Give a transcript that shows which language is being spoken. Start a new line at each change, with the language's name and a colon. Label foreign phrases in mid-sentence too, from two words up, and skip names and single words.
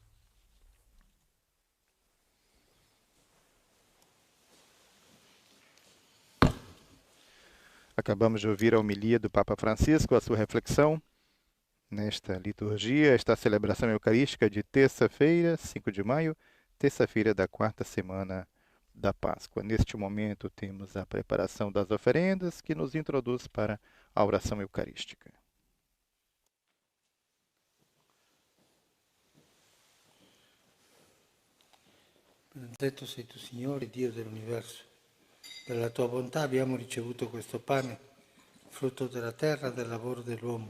Portuguese: Acabamos de ouvir a homilia do Papa Francisco, a sua reflexão nesta liturgia, esta celebração eucarística de terça-feira, 5 de maio, terça-feira da quarta semana da Páscoa. Neste momento temos a preparação das oferendas que nos introduz para a oração eucarística.
Italian: Benedetto sei tu, Signore, Dio dell'universo. Dalla tua bontà abbiamo ricevuto questo pane, frutto della terra e del lavoro dell'uomo.